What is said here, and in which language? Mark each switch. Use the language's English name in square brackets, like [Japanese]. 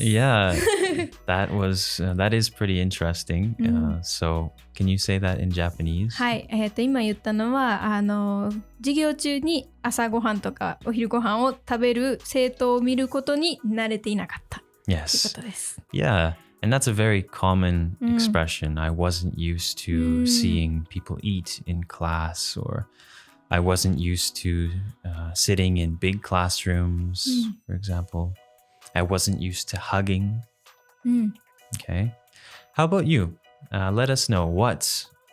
[English] Yeah, that is pretty interesting. So, can you say that in Japanese? [Japanese] はい、今言ったのは授業中に朝ごはんとかお昼ごはんを食べる生徒を見ることに慣れていなかった。 [English] Yes. [Japanese] ということです。 [English] Yeah, and that's a very common expression. I wasn't used to seeing people eat in class, or I wasn't used to sitting in big classrooms, for example. I wasn't used to hugging. Okay. How about you? Let us know, what